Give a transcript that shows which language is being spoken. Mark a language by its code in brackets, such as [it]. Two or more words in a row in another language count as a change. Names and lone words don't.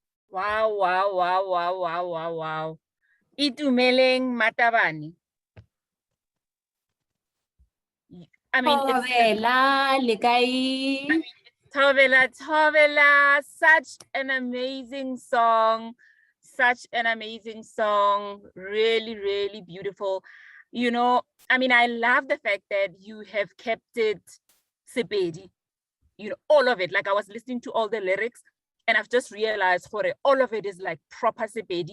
[en] Wow, wow, wow, wow, wow, wow, wow. Itumeleng Matabane. I mean, it's [nso] Thobela, le kae? Tovela, [en] such an amazing song, such an amazing song, really, really beautiful. You know, I mean, I love the fact that you have kept it Sepedi, you know, all of it. Like I was listening to all the lyrics and I've just realized, all of it is like proper Sepedi.